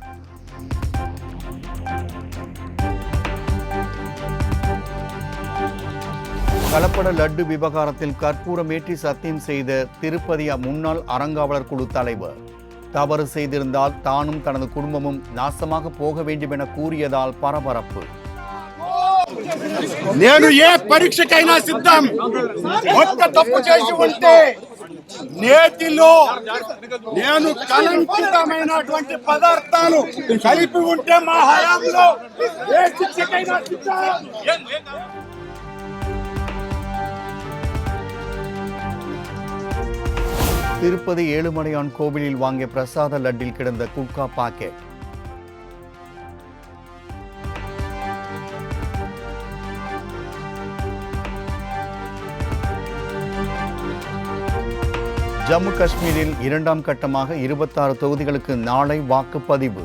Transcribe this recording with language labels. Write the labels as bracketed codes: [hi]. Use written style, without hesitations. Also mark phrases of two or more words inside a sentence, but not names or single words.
[ta] கலப்பட லட்டு விவகாரத்தில் கற்பூரமேற்றி சத்தியம் செய்த திருப்பதி முன்னாள் அறங்காவலர் குழு தலைவர். தவறு செய்திருந்தால் தானும் தனது குடும்பமும் நாசமாக போக வேண்டும் என கூறியதால் பரபரப்பு. [te] నేను ఏ పరీక్షకైనా సిద్ధం. ఒక్క తప్పు చేసి ఉంటే నేతిలో నేను కలంకితమైనటువంటి పదార్థాలు కలిపి ఉంటే మా హయాంలో ఏ శిక్షకైనా సిద్ధం. [ta] திருப்பதி ஏழுமலையான் கோவிலில் வாங்கிய பிரசாத லட்டில் கிடந்த குட்கா பாக்கெட். ஜம்மு காஷ்மீரில் 2ஆம் கட்டமாக 26 தொகுதிகளுக்கு நாளை வாக்குப்பதிவு.